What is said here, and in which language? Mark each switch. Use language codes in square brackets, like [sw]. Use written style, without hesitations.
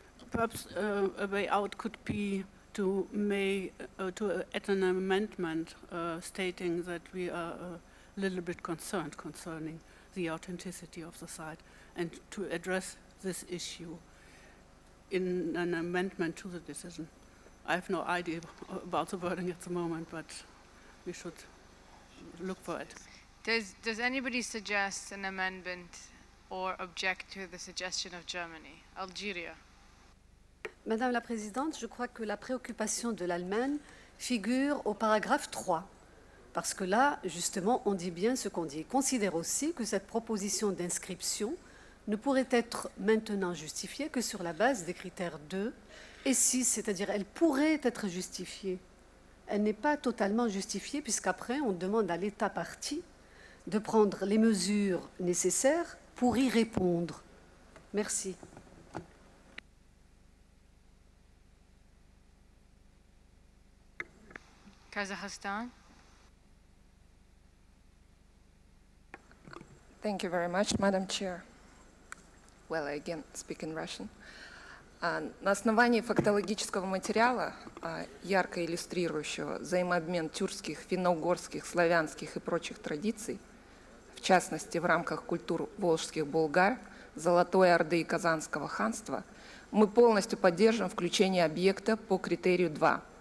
[en] Perhaps a way out could be to add an amendment stating that we are a little bit concerned concerning the authenticity of the site, and to address this issue in an amendment to the decision. I have no idea about the wording at the moment, but we should look for it. Does anybody suggest an amendment or object to the suggestion of Germany? Algeria. [fr] Madame la Présidente, je crois que la préoccupation de l'Allemagne figure au paragraphe 3. Parce que là, justement, on dit bien ce qu'on dit. Considère aussi que cette proposition d'inscription ne pourrait être maintenant justifiée que sur la base des critères 2 et 6, c'est-à-dire elle pourrait être justifiée. Elle n'est pas totalement justifiée puisqu'après, on demande à l'État partie de prendre les mesures nécessaires pour y répondre. Merci. [en] Kazakhstan. Thank you very much, Madam Chair. Well, I again speak in Russian. [ru] На основании фактологического материала, ярко иллюстрирующего взаимообмен тюркских, финно-угорских, славянских и прочих традиций, в частности в рамках культур волжских булгар, Золотой Орды и Казанского ханства, мы полностью поддерживаем включение объекта по критерию 2.